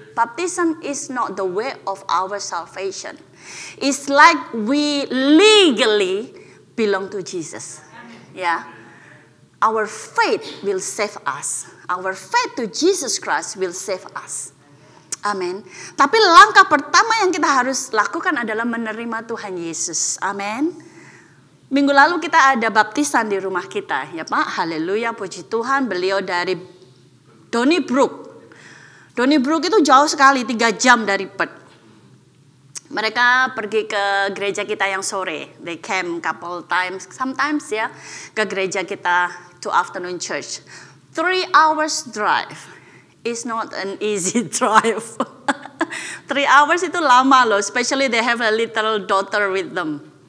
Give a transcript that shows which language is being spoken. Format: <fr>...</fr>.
<en>Baptisan is not the way of our salvation. It's like we legally belong to Jesus. Ya, our faith will save us. Our faith to Jesus Christ will save us.</en> <id>Amin. Tapi langkah pertama yang kita harus lakukan adalah menerima Tuhan Yesus. Amin. Minggu lalu kita ada baptisan di rumah kita, ya Pak. Haleluya, puji Tuhan. Beliau dari Donnybrook. Donnybrook itu jauh sekali, 3 jam dari Perth. Mereka pergi ke gereja kita yang sore.</id> <en>They came couple times, sometimes ya,</en> <id>ke gereja kita</id> <en>to afternoon church. 3 hours drive is not an easy drive. 3 hours</en> <id>itu lama loh,</id> <en>especially they have a little daughter with them.</en>